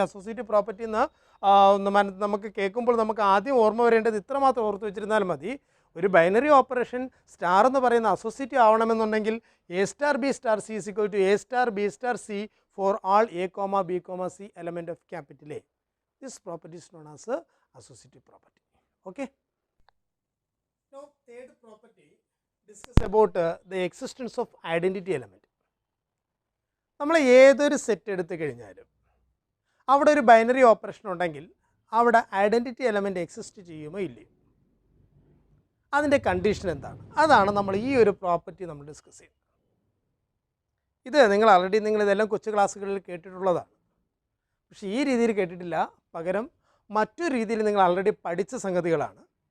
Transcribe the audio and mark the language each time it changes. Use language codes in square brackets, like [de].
[ml] Associative property എന്ന് നമുക്ക് കേൾക്കുമ്പോൾ നമുക്ക് ആദ്യം ഓർമ്മ വരേണ്ടത് ഇത്ര മാത്രം ഓർത്ത് വെച്ചിരുന്നാൽ മതി. ഒരു ബൈനറി ഓപ്പറേഷൻ സ്റ്റാർ എന്ന് പറയുന്ന associative ആവണമെന്നുണ്ടെങ്കിൽ [en] A star B star C is equal to A star B star C for all A comma B comma C element of capital A. This property is known as associative property. Okay. Now third property discuss about the existence of identity element. [ml] നമ്മൾ ഏതൊരു set എടുത്തു കഴിഞ്ഞാലും അവിടെ ഒരു binary operation ഉണ്ടെങ്കിൽ അവിടെ identity element exist ചെയ്യുമോ ഇല്ലയോ, അതിൻ്റെ കണ്ടീഷൻ എന്താണ്, അതാണ് നമ്മൾ ഈ ഒരു പ്രോപ്പർട്ടി നമ്മൾ ഡിസ്കസ് ചെയ്യുന്നത്. ഇത് നിങ്ങൾ ആൾറെഡി നിങ്ങളിതെല്ലാം കൊച്ചു ക്ലാസ്സുകളിൽ കേട്ടിട്ടുള്ളതാണ്. പക്ഷേ ഈ രീതിയിൽ കേട്ടിട്ടില്ല, പകരം മറ്റൊരു രീതിയിൽ നിങ്ങൾ ആൾറെഡി പഠിച്ച സംഗതികളാണ്.